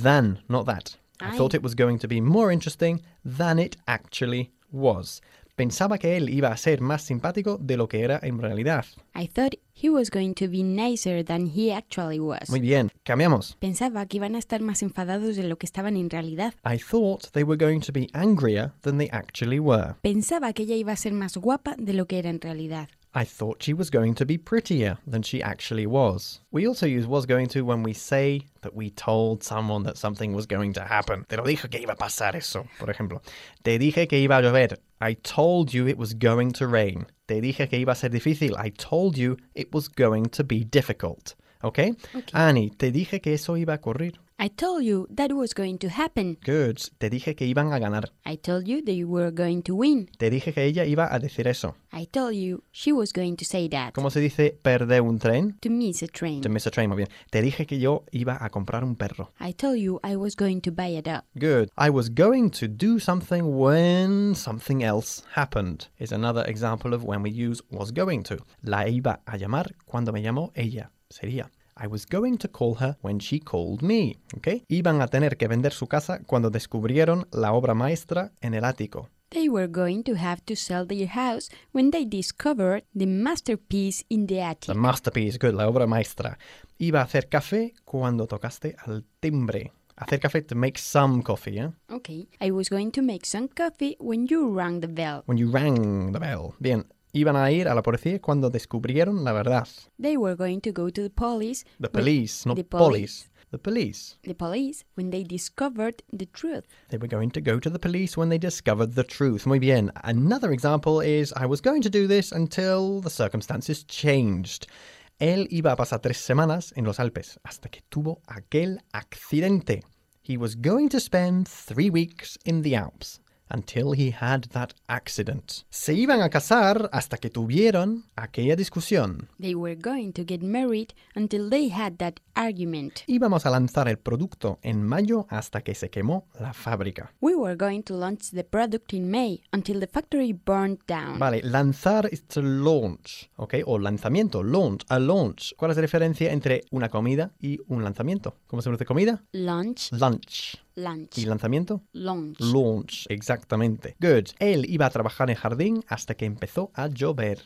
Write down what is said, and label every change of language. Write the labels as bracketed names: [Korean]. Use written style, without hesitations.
[English] Than, not that. I thought it was going to be more interesting than it actually was. [Spanish] Pensaba que él iba a ser más simpático de lo que era en realidad. [English] I thought he was going to be nicer than he actually was. [Spanish] Muy bien, cambiamos. Pensaba que iban a estar más enfadados de lo que estaban en realidad. [English] I thought they were going to be angrier than they actually were. [Spanish] Pensaba que ella iba a ser más guapa de lo que era en realidad. [English] I thought she was going to be prettier than she actually was. We also use was going to when we say that we told someone that something was going to happen. [Spanish] Te lo dije que iba a pasar eso, por ejemplo. Te dije que iba a llover. [English] I told you it was going to rain. [Spanish] Te dije que iba a ser difícil. [English] I told you it was going to be difficult. Okay? Okay. [Spanish] Annie, te dije que eso iba a ocurrir. [English] I told you that was going to happen. [Spanish] Good. Te dije que iban a ganar. [English] I told you they were going to win. [Spanish] Te dije que ella iba a decir eso. [English] I told you she was going to say that. [Spanish] ¿Cómo se dice perder un tren? [English] To miss a train. To miss a train, [Spanish] muy bien. Te dije que yo iba a comprar un perro. [English] I told you I was going to buy a dog. Good. I was going to do something when something else happened. Is another example of when we use was going to. [Spanish] La iba a llamar cuando me llamó ella. Sería... [English] I was going to call her when she called me, ¿okay? [Spanish] Iban a tener que vender su casa cuando descubrieron la obra maestra en el ático. [English] They were going to have to sell their house when they discovered the masterpiece in the attic. The masterpiece, good, [Spanish] la obra maestra. Iba a hacer café cuando tocaste al timbre. Hacer café, [English] to make some coffee, ¿eh? Okay, I was going to make some coffee when you rang the bell. When you rang the bell, [Spanish] bien. [English] Iban a ir a la policía cuando descubrieron la verdad. They were going to go to the police. The police, not police. The police. The police, when they discovered the truth. They were going to go to the police when they discovered the truth. [Spanish] Muy bien. [English] Another example is, I was going to do this until the circumstances changed. [Spanish] Él iba a pasar tres semanas en los Alpes hasta que tuvo aquel accidente. [English] He was going to spend 3 weeks in the Alps until he had that accident. [Spanish] Se iban a casar hasta que tuvieron aquella discusión. [English] They were going to get married until they had that argument. [Spanish] Íbamos a lanzar el producto en mayo hasta que se quemó la fábrica. [English] We were going to launch the product in May until the factory burned down. [Spanish] Vale, [English] lanzar is to launch, okay? [Spanish] O lanzamiento, [English] launch, a launch. [Spanish] ¿Cuál es la diferencia entre una comida y un lanzamiento? ¿Cómo se dice comida? [English] Lunch. Lunch. Lunch. [Spanish] ¿Y lanzamiento? [English] Launch. Launch, [Spanish] exactamente. [English] Good. [Spanish] Él iba a trabajar en jardín hasta que empezó a llover.